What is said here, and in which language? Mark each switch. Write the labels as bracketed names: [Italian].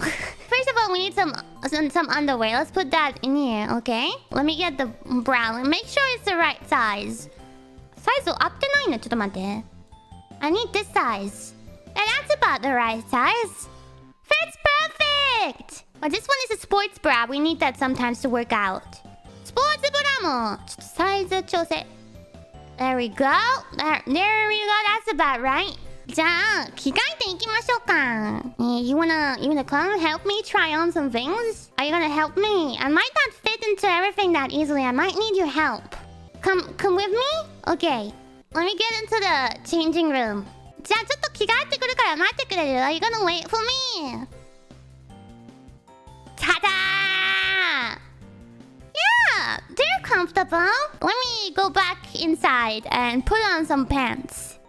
[English] First of all, we need some underwear. Let's put that in here, okay? Let me get the bra. Make sure it's the right size. [Japanese] Size 合ってないの？ちょっと待って。 [English] I need this size. And that's about the right size. Fits perfect! But this one is a sports bra. We need that sometimes to work out. [Japanese] スポーツブラもちょっとサイズ調整。 [English] There we go. There we go. That's about right. [Japanese] じゃあ、着替えていきましょうか。 [English] You wanna come help me try on some things? Are you gonna help me? I might not fit into everything that easily. I might need your help. Come with me? Okay. Let me get into the changing room. [Japanese] じゃあ、ちょっと着替えてくるから待ってくれる？ [English] Are you gonna wait for me? ただー！Yeah, they're comfortable. Let me go back inside and put on some pants.